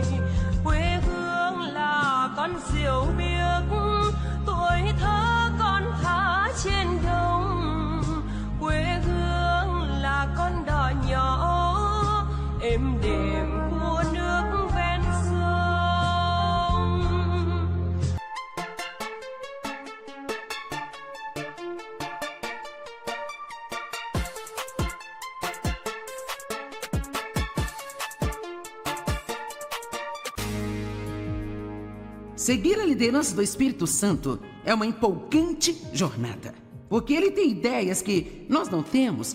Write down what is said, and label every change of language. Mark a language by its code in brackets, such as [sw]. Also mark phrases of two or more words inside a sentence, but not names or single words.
[vi] Quê hương là con diều biếc, tuổi thơ con thả trên đồng. Quê hương là con đò nhỏ êm đềm của nước ven sông. [pt] Seguir a liderança do Espírito Santo é uma empolgante jornada, porque ele tem ideias que nós não temos.